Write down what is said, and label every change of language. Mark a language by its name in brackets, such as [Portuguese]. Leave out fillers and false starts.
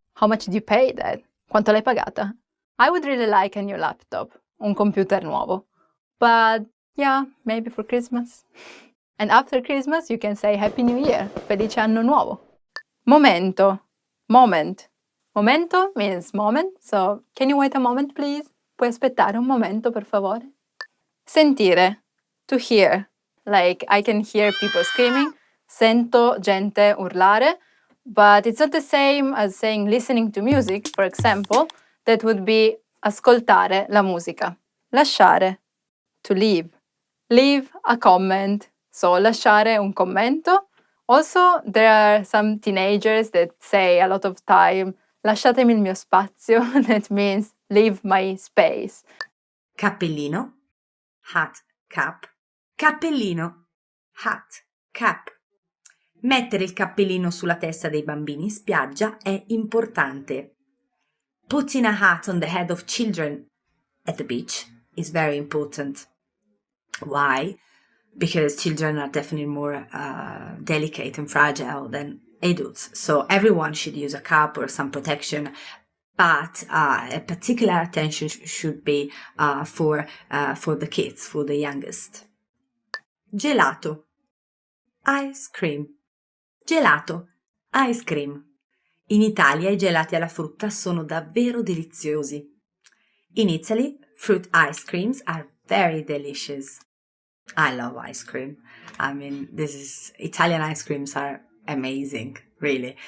[English] How much did you pay that? [Italian] Quanto l'hai pagata? [English] I would really like a new laptop, [Italian] un computer nuovo. [English] But yeah, maybe for Christmas. And after Christmas you can say Happy New Year, [Italian] Felice Anno Nuovo. [English] Momento. Moment. Momento means moment, so can you wait a moment please? [Italian] Puoi aspettare un momento per favore? [English] Sentire. To hear. Like I can hear people screaming. [Italian] Sento gente urlare. [English] But it's not the same as saying listening to music, for example. That would be [Italian] ascoltare la musica. [English] Lasciare. To leave. Leave a comment. So [Italian] lasciare un commento. [English] Also, there are some teenagers that say a lot of time, [Italian] lasciatemi il mio spazio. [English] That means leave my space. Cappellino, hat, cap. Cappellino, hat, cap. [Italian] Mettere il cappellino sulla testa dei bambini in spiaggia è importante. [English] Putting a hat on the head of children at the beach is very important. Why? Because children are definitely more delicate and fragile than adults. So everyone should use a cap or some protection, but a particular attention should be for the kids, for the youngest. Gelato, ice cream. Gelato, ice cream. [Italian] In Italia i gelati alla frutta sono davvero deliziosi. [English] In Italy, fruit ice creams are very delicious. I love ice cream. I mean, Italian ice creams are amazing, really.